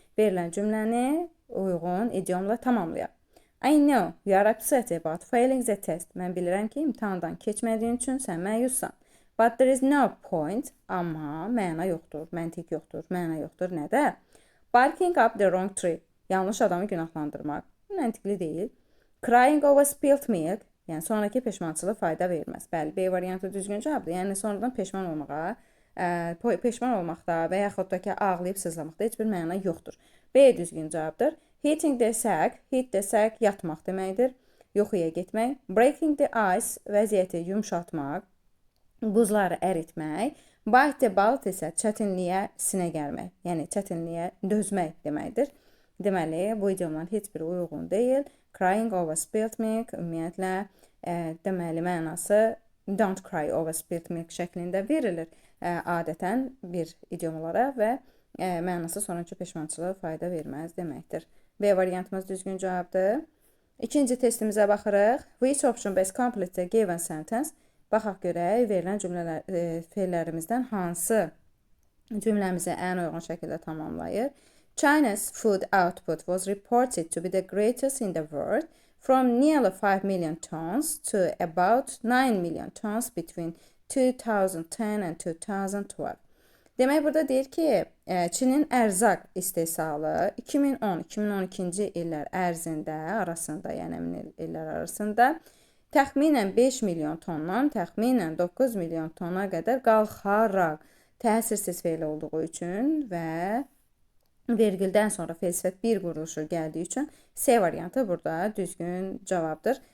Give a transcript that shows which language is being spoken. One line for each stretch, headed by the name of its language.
Azerbaijani: Verilən cümləni uyğun idiomla tamamlayaq.
English: I know you are upset about failing the test.
Azerbaijani: Mən bilirəm ki, imtahandan keçmədiyin üçün sən məyussan.
English: But there is no point.
Azerbaijani: Amma məna yoxdur, məntiq yoxdur, məna yoxdur. Nədə?
English: Barking up the wrong tree.
Azerbaijani: Yanlış adamı günahlandırmaq məntiqli deyil.
English: Crying over spilled milk,
Azerbaijani: yəni sonraki peşmançılığa fayda verməz. Bəli, B variantı düzgün cavabdır. Yəni sonradan peşman olmaqda və yaxud da ki, ağlayıb sızlamaqda heç bir məna yoxdur. B düzgün cavabdır.
English: Hitting the sack, hit the sack
Azerbaijani: yatmaq deməkdir. Yoxuya getmək.
English: Breaking the ice,
Azerbaijani: vəziyyəti yumşaltmaq, buzları əritmək.
English: Bite the bullet
Azerbaijani: isə çətinliyə sinə gəlmək, yəni çətinliyə dözmək deməkdir. Deməli, bu idiomların heç biri uyğun deyil.
English: Crying over spilled milk
Azerbaijani: ümumiyyətlə deməli mənası
English: don't cry over spilled milk
Azerbaijani: şəklində verilir adətən bir idiomlara və mənası sonraki peşmançılığa fayda verməz deməkdir. B variantımız düzgün cavabdır. İkinci testimizə baxırıq.
English: Which option best completes the given sentence?
Azerbaijani: Baxaq görək, verilən fe'llərimizdən hansı cümləmizi ən uyğun şəkildə tamamlayır.
English: China's food output was reported to be the greatest in the world, from nearly 5 million tons to about 9 million tons between 2010 and 2012.
Azerbaijani: Demək, burada deyir ki, Çinin ərzaq istehsalı 2010-2012-ci illər arasında, yəni əmin illər arasında təxminən 5 milyon tondan təxminən 9 milyon tona qədər qalxaraq təsirsiz fe'l olduğu üçün və vergüldən sonra fe'l sifət bir quruluşu gəldiyi üçün C variantı burada düzgün cavabdır.